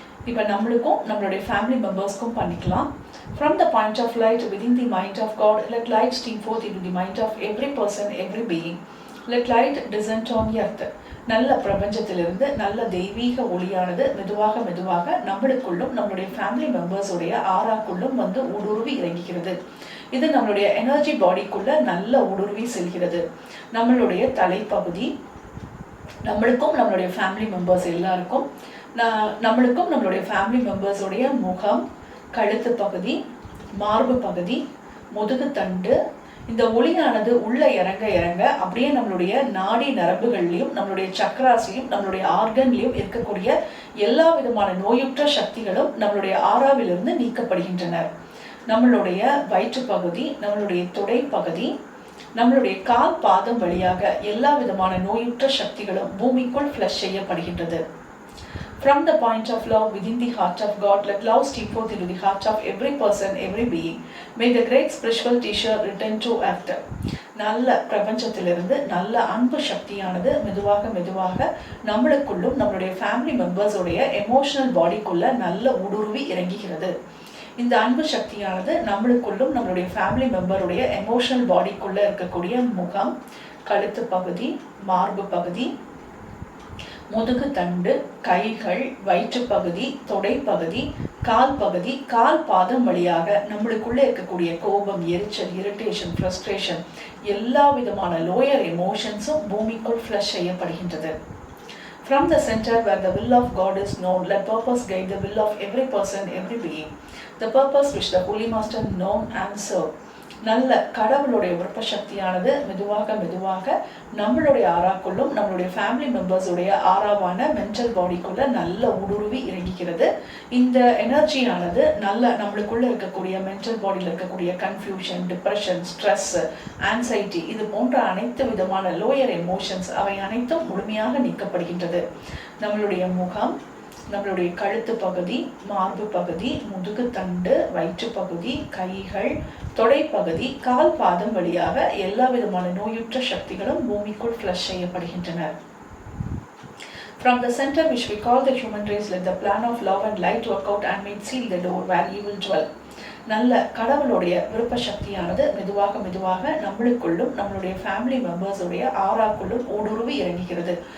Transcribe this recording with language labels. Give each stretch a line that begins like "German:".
Tamil: இப்போ நம்மளுக்கும் நம்மளுடைய ஃபேமிலி மெம்பர்ஸ்க்கும் பண்ணிக்கலாம்.
English: From the point of light within the mind of God, let light stream forth into the mind of every person, every being. Let light descend on earth.
Tamil: நல்ல பிரபஞ்சத்திலிருந்து நல்ல தெய்வீக ஒளியானது மெதுவாக மெதுவாக நம்மளுக்குள்ளும் நம்மளுடைய ஃபேமிலி மெம்பர்ஸுடைய ஆறாக்குள்ளும் வந்து ஊடுருவி இறங்குகிறது. இது நம்மளுடைய எனர்ஜி பாடிக்குள்ள நல்ல ஊடுருவி செல்கிறது. நம்மளுடைய தலைப்பகுதி நம்மளுக்கும் நம்மளுடைய ஃபேமிலி மெம்பர்ஸ் எல்லாருக்கும் நம்மளுக்கும் நம்மளுடைய ஃபேமிலி மெம்பர்ஸுடைய முகம், கழுத்து பகுதி, மார்பு பகுதி, முதுகு தண்டு இந்த ஒளியானது உள்ள இறங்க இறங்க அப்படியே நம்மளுடைய நாடி நரம்புகள்லையும் நம்மளுடைய சக்கராசிலையும் நம்மளுடைய ஆர்கன்லையும் இருக்கக்கூடிய எல்லா விதமான நோயுற்ற சக்திகளும் நம்மளுடைய ஆறாவிலிருந்து நீக்கப்படுகின்றனர். நம்மளுடைய வயிற்று பகுதி, நம்மளுடைய தொடை பகுதி, நம்மளுடைய கால் பாதம் வழியாக எல்லா விதமான நோயுற்ற சக்திகளும் பூமிக்குள் ஃப்ளஷ் செய்யப்படுகின்றது.
English: From the point of love within the heart of God, let love stream forth into the heart of every person, every being. May the great spiritual teacher return to earth.
Tamil: நல்ல பிரபஞ்சத்திலிருந்து நல்ல அன்பு சக்தியானது மெதுவாக மெதுவாக நம்மளுக்குள்ளும் நம்மளுடைய family மெம்பர்ஸோடைய emotional பாடிக்குள்ள நல்ல ஊடுருவி இறங்குகிறது. இந்த அன்பு சக்தியானது நம்மளுக்குள்ளும் நம்மளுடைய ஃபேமிலி மெம்பருடைய எமோஷனல் பாடிக்குள்ள இருக்கக்கூடிய முகம், கழுத்து பகுதி, மார்பு பகுதி, முதுகு தண்டு, கைகள், வயிற்றுப்பகுதி, தொடைப்பகுதி, கால் பகுதி, கால் பாதம் வழியாக நம்மளுக்குள்ள இருக்கக்கூடிய கோபம், எரிச்சல், இரிட்டேஷன், ஃப்ரஸ்ட்ரேஷன் எல்லா விதமான லோயர் எமோஷன்ஸும் பூமிக்குள் ஃப்ளஷ் செய்யப்படுகின்றது.
English: From the center where the will of God is known, let purpose guide the will of every person, every being. The purpose which the Holy Master known and serve.
Tamil: நல்ல கடவுளுடைய விருப்ப சக்தியானது மெதுவாக மெதுவாக நம்மளுடைய ஆறாக்குள்ளும் நம்மளுடைய ஃபேமிலி மெம்பர்ஸுடைய ஆறாவான மென்டல் பாடிக்குள்ள நல்ல ஊடுருவி இறங்கிக்கிறது. இந்த எனர்ஜியானது நல்ல நம்மளுக்குள்ள இருக்கக்கூடிய மென்டல் பாடியில் இருக்கக்கூடிய கன்ஃபியூஷன், டிப்ரெஷன், ஸ்ட்ரெஸ், ஆன்சைட்டி இது போன்ற அனைத்து விதமான லோயர் எமோஷன்ஸ் அவை அனைத்தும் முழுமையாக நீக்கப்படுகின்றது. நம்மளுடைய முகம், நம்மளுடைய கழுத்து பகுதி, மார்பு பகுதி, முதுகு தண்டு, வயிற்று பகுதி, கைகள், தொடைப்பகுதி, கால் பாதம் வழியாக எல்லா விதமான நோயுற்ற சக்திகளும் பூமிக்குள் ஃப்ளஷ் செய்யப்படுகின்றன.
English: From the center which we call the human race, let the plan of love and light work out and may seal the door where evil dwell.
Tamil: நல்ல கடவுளுடைய விருப்ப சக்தியானது மெதுவாக மெதுவாக நம்மளுக்குள்ளும் நம்மளுடைய ஃபேமிலி மெம்பர்ஸுடைய ஆறாக்குள்ளும் ஊடுருவி இறங்குகிறது.